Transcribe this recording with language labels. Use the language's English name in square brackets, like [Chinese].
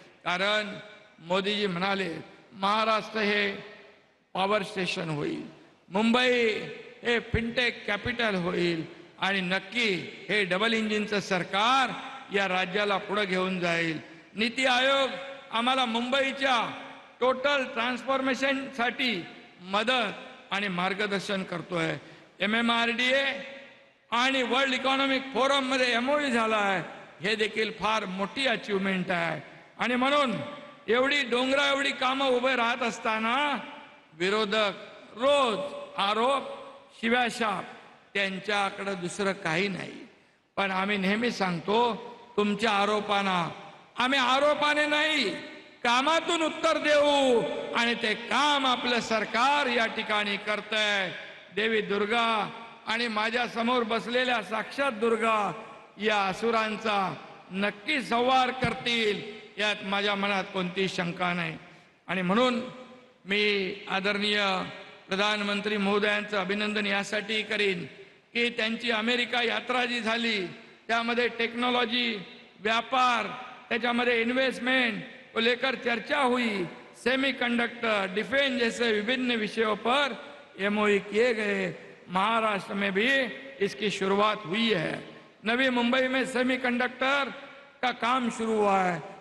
[Marathi] कारण मोदीजी म्हणाले महाराष्ट्र हे पॉवर स्टेशन होईल, मुंबई हे फिनटेक कॅपिटल होईल आणि नक्की हे डबल इंजिनचं सरकार या राज्याला पुढे घेऊन जाईल. नीती आयोग आम्हाला मुंबईच्या टोटल ट्रान्सफॉर्मेशनसाठी मदत आणि मार्गदर्शन करतोय. MMRDA आणि वर्ल्ड इकॉनॉमिक फोरम मध्ये MOU झाला आहे. हे देखील फार मोठी अचीवमेंट आहे. आणि म्हणून एवढी डोंगरा एवढी कामं उभे राहत असताना विरोधक रोज आरोप शिव्याशाप, त्यांच्याकडे दुसरं काही नाही. पण आम्ही नेहमी सांगतो तुमच्या आरोपांना आम्ही आरोपाने नाही कामातून उत्तर देऊ. आणि ते काम आपलं सरकार या ठिकाणी करतंय. देवी दुर्गा आणि माझ्या समोर बसलेल्या साक्षात दुर्गा या असुरांचा नक्की संहार करतील यात माझ्या मनात कोणती शंका नाही. आणि म्हणून मी आदरणीय प्रधानमंत्री महोदयांचं अभिनंदन यासाठी करीन की त्यांची अमेरिका यात्रा जी झाली त्यामध्ये टेक्नॉलॉजी, व्यापार, त्याच्यामध्ये [Hindi] इन्वेस्टमेंट को लेकर चर्चा हुई, सेमीकंडक्टर, डिफेंस जैसे विभिन्न विषयों पर एमओयू किए गए। महाराष्ट्र में भी इसकी शुरुआत हुई है। नवी मुंबई में सेमीकंडक्टर का काम शुरू हुआ है।